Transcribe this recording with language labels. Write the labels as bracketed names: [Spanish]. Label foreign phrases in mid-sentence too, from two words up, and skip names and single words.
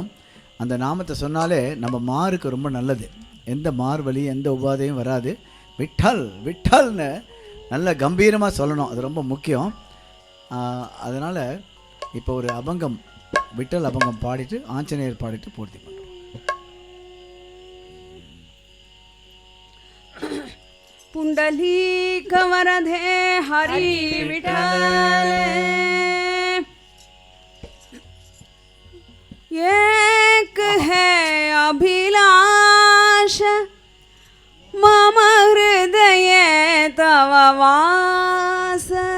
[Tamil] அந்த நாமத்தை சொன்னாலே நம்ம மாருக்கு ரொம்ப நல்லது. எந்த மார் வலி எந்த உபாதையும் வராது. விட்டல் விட்டல்னு நல்ல கம்பீரமாக சொல்லணும். அது ரொம்ப முக்கியம். அதனால் இப்போ ஒரு அபங்கம் விட்டல் அபங்கம் பாடிட்டு ஆஞ்சநேயர் பாடிட்டு பூர்த்தி பண்ணுறோம். [Hindi] पुंडलीक वरदे हरि विठल एक है अभिलाष मम हृदय तव वास